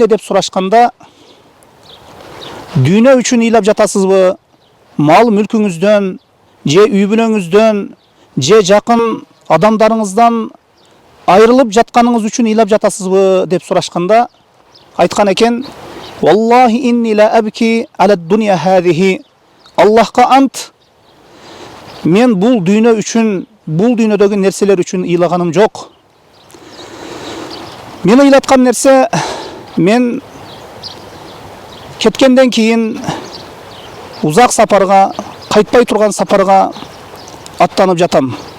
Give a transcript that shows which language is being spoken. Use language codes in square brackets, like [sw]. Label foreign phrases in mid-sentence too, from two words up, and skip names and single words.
[ky] деп сурашканда, "Дүйнө үчүн ыйлап жатасызбы? Мал мүлкүңүздөн, же үй бүлөңүздөн, же жакын адамдарыңыздан айрылып жатканыңыз үчүн ыйлап жатасызбы?" деп сурашканда айткан экен: [ar] "والله إني لا أبكي على الدنيا هذه". [ky] Аллахка ант, мен бул дүйнө үчүн, бул дүйнөдөгү нерселер үчүн ыйлаганым жок. Мени ыйлаткан нерсе, мен кеткенден кийин узак сапарга, кайтпай турган сапарга аттанып жатам.